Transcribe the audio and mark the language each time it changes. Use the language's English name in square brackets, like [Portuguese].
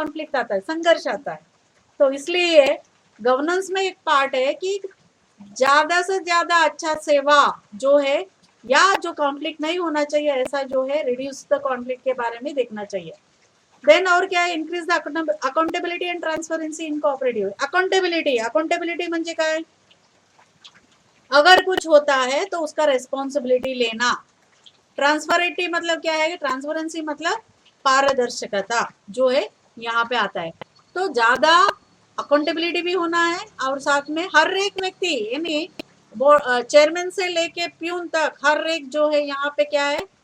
[Hindi] Conflict आता है, संघर्ष आता है। तो इसलिए गवर्नेंस में एक पार्ट है कि ज्यादा से ज्यादा अच्छा सेवा जो है, या जो कॉन्फ्लिक्ट नहीं होना चाहिए ऐसा जो है, [English] reduce the conflict [Hindi] के बारे में देखना चाहिए। [English] then [Hindi] और क्या है? [English] Increase the accountability and transparency in cooperative. [Marathi] Accountability म्हणजे काय? [Hindi] अगर कुछ होता है तो उसका रेस्पॉन्सिबिलिटी लेना। ट्रांसपेरेंटी मतलब क्या है? ट्रांसपेरेंसी मतलब पारदर्शिता जो है यहाँ पे आता है। तो ज्यादा अकाउंटेबिलिटी भी होना है और साथ में हर एक व्यक्ति यानी चेयरमैन से लेके प्यून तक हर एक जो है यहाँ पे क्या है?